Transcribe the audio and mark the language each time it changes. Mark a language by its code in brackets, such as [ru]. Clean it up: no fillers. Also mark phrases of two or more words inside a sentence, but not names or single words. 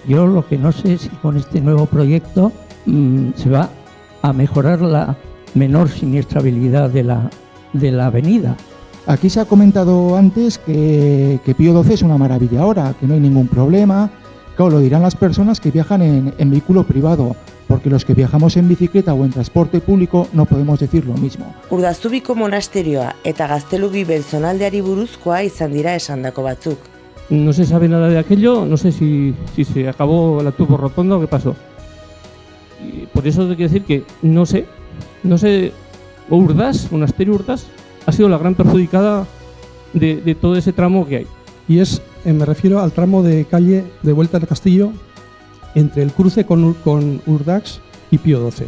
[es] Yo lo que no sé es si con este nuevo proyecto se va a mejorar la menor siniestrabilidad de la avenida. Aquí se ha comentado antes que Pío XII es una maravilla ahora, que no hay ningún problema. Claro, lo dirán las personas que viajan en vehículo privado, porque los que viajamos en bicicleta o en transporte público no podemos decir lo mismo. [eu] Urdazubiko monasterioa eta Gaztelugiben zonaldeari buruzkoa izan dira esandako batzuk. [es] No se sabe nada de aquello, no sé si se acabó la turbo rotonda o qué pasó. Y por eso te quiero decir que no sé, Urdaz, Monasterio Urdaz, ha sido la gran perjudicada de todo ese tramo que hay. Y me refiero al tramo de calle de vuelta al castillo entre el cruce con Urdax y Pío XII.